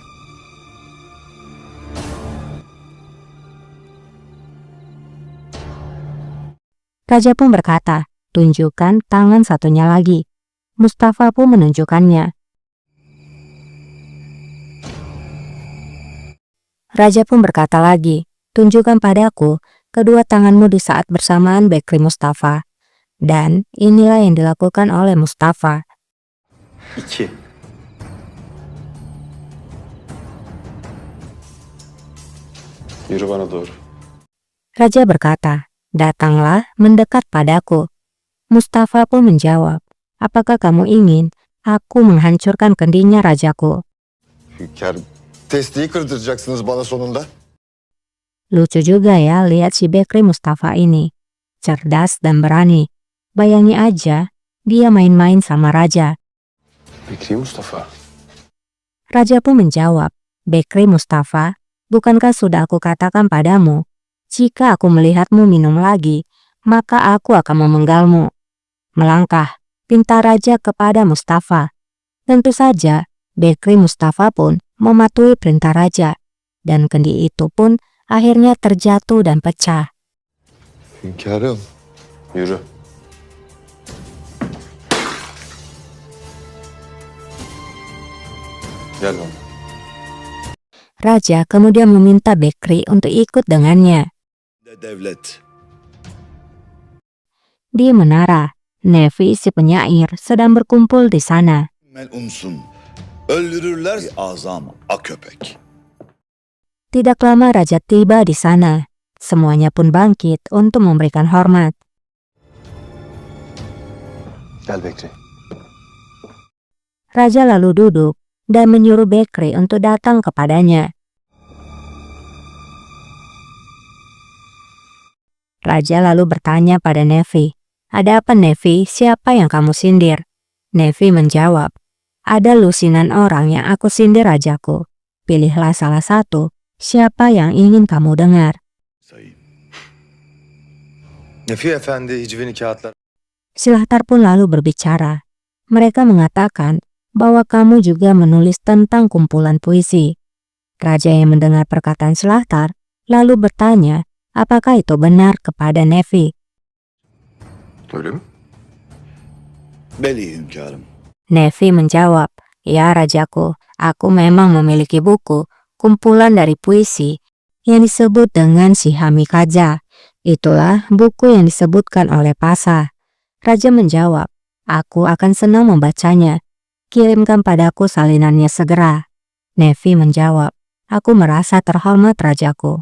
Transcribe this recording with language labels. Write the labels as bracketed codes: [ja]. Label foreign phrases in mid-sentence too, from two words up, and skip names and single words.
[id] Raja pun berkata, "Tunjukkan tangan satunya lagi." Mustafa pun menunjukkannya. Raja pun berkata lagi, "Tunjukkan padaku kedua tanganmu di saat bersamaan Bekri Mustafa." Dan inilah yang dilakukan oleh Mustafa. [tr] 2. Yürü bana doğru. [id] Raja berkata, "Datanglah mendekat padaku." Mustafa pun menjawab, "Apakah kamu ingin aku menghancurkan kendinya rajaku?" [tr] Hünkârım. Testiyi kırdıracaksınız bana sonunda. [id] Lucu juga ya lihat si Bekri Mustafa ini. Cerdas dan berani. Bayangi aja, dia main-main sama raja. Bekri Mustafa. Raja pun menjawab, "Bekri Mustafa, bukankah sudah aku katakan padamu, jika aku melihatmu minum lagi, maka aku akan memenggalmu." Melangkah, pinta raja kepada Mustafa. Tentu saja, Bekri Mustafa pun mematuhi perintah raja, dan kendi itu pun akhirnya terjatuh dan pecah. [tr] Hünkârım. Yürü. Gel bana. [id] Raja kemudian meminta Bekri untuk ikut dengannya. [tr] Devlet. [id] Di menara, Nefi si penyair sedang berkumpul di sana. [tr] Melunsun. Öldürürler azam a köpek. [id] Tidak lama raja tiba di sana. Semuanya pun bangkit untuk memberikan hormat. [tr] Gel Bekri. [id] Raja lalu duduk dan menyuruh Bekri untuk datang kepadanya. Raja lalu bertanya pada Nefi, "Ada apa Nefi? Siapa yang kamu sindir?" Nefi menjawab, "Ada lusinan orang yang aku sindir rajaku. Pilihlah salah satu, siapa yang ingin kamu dengar." [tr] Sayın. Nefi Efendi hicvini kağıtlar. [id] Silahtar pun lalu berbicara. Mereka mengatakan bahwa kamu juga menulis tentang kumpulan puisi. Raja yang mendengar perkataan Silahtar lalu bertanya apakah itu benar kepada Nefi. [tr] Öyle mi? Beli hünkârım. [id] Nefi menjawab, "Ya rajaku, aku memang memiliki buku, kumpulan dari puisi yang disebut dengan Sihamikaja. Itulah buku yang disebutkan oleh Pasa." Raja menjawab, "Aku akan senang membacanya. Kirimkan padaku salinannya segera." Nefi menjawab, "Aku merasa terhormat rajaku."